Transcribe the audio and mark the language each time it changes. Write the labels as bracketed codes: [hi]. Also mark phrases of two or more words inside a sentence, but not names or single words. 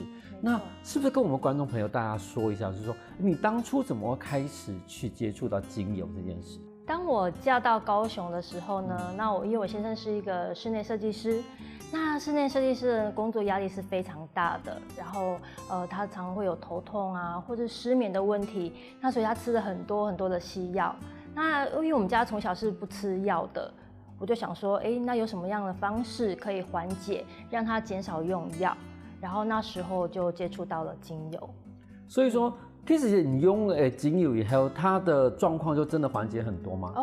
[zh] 那是不是跟我們觀眾朋友大家說一下，就是說你當初怎麼開始去接觸到精油這件事？當我嫁到高雄的時候呢，那因為我先生是一個室內設計師，那室內設計師的工作壓力是非常大的，然後他常會有頭痛啊，或者失眠的問題，那所以他吃了很多的西藥。那因為我們家從小是不吃藥的，我就想說，那有什麼樣的方式可以緩解，讓他減少用藥？然後那時候就接觸到了精油。所以說其實你用精油以後，他的狀況就真的緩解很多嗎？